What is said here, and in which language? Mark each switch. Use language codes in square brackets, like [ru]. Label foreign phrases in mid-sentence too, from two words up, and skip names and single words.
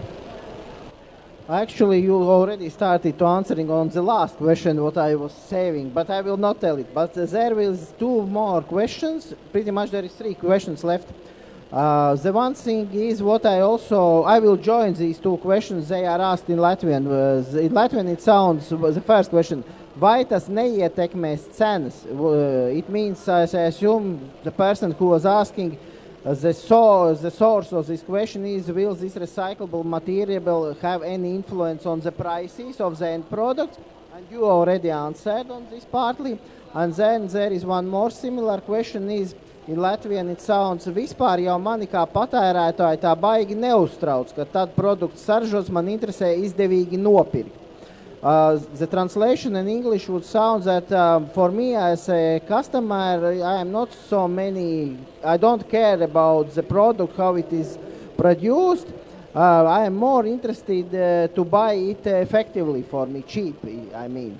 [en] Actually, you already started to answering on the last question what I was saving, but I will not tell it. But there is two more questions. Pretty much there is 3 questions left. The one thing is what I will join these two questions. They are asked in Latvian. In Latvian it sounds, the first question, [lv] vai tas neietekmēs cenas? [en] It means, I assume, the person who was asking, the source of this question is, will this recyclable material have any influence on the prices of the end product? And you already answered on this partly. And then there is one more similar question is, in Latvian it sounds, [lv] vispār jau mani kā patērētāji tā baigi neuztrauc, ka tad produkts saržos man interesē izdevīgi nopirkt. [en] The translation in English would sound that for me as a customer, I don't care about the product, how it is produced. I am more interested to buy it effectively for me, cheap, I mean.